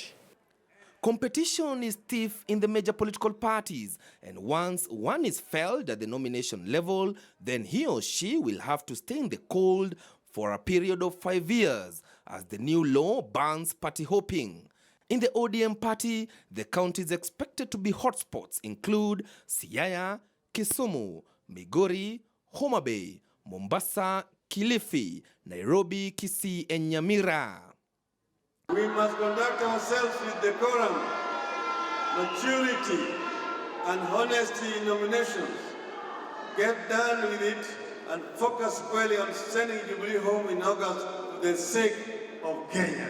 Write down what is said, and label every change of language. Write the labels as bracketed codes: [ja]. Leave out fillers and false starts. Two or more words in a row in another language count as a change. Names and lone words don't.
[en] Competition is stiff in the major political parties, and once one is felled at the nomination level, then he or she will have to stay in the cold for a period of 5 years, as the new law bans party hopping. In the ODM party, the counties expected to be hotspots include Siaya, Kisumu, Migori, Homa Bay, Mombasa, Kilifi, Nairobi, Kisii and Nyamira. We must conduct ourselves with decorum, maturity and honesty in nominations. Get done with it and focus squarely on sending Jubilee home in August for the sake of Kenya.